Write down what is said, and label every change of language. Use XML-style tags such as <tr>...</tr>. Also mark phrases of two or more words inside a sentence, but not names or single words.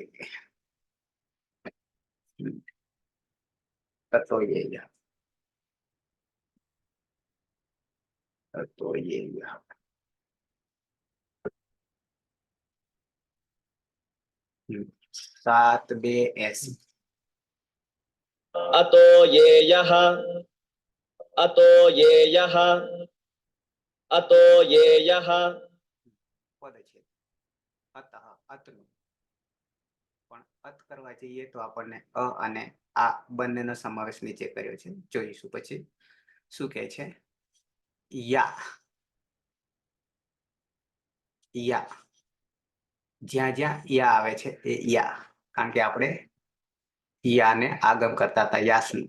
<gu>તો સાત બે 80.</gu> <sa>अतो येयः अतो येयः अतो येयः</sa> <gu>પદ છે અતઃ, અતનું. પણ અત કરવા જઈએ તો આપણને અ અને આ બંનેનો સમાવેશ નીચે કર્યો છે, જોઈશું પછી. શું કહે છે? યા યા, જ્યાં જ્યાં યા આવે છે એ યા, કારણ કે આપણે યાને આગમ કરતા હતા યાસનું.</gu>